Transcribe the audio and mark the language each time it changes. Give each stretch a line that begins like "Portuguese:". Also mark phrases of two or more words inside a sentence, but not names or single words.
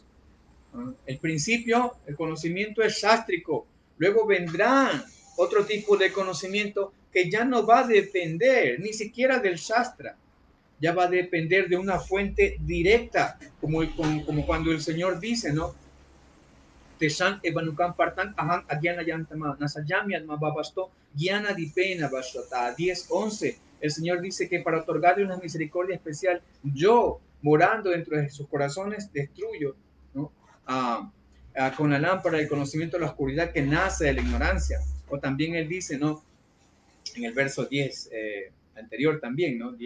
Spanish: El principio, el conocimiento es sástrico. Luego vendrá otro tipo de conocimiento que ya no va a depender ni siquiera del Shastra, ya va a depender de una fuente directa, como cuando el Señor dice, ¿no?
Sanskrit: Tesan evanukan partan ahan agyana yantama nasayami babasto gyana dipena bashota 10:11.
Spanish: El Señor dice que para otorgarle una misericordia especial, yo, morando dentro de sus corazones, destruyo, ¿no? Con la lámpara del conocimiento de la oscuridad que nace de la ignorancia. O también él dice, ¿no? En el verso 10 anterior también, ¿no?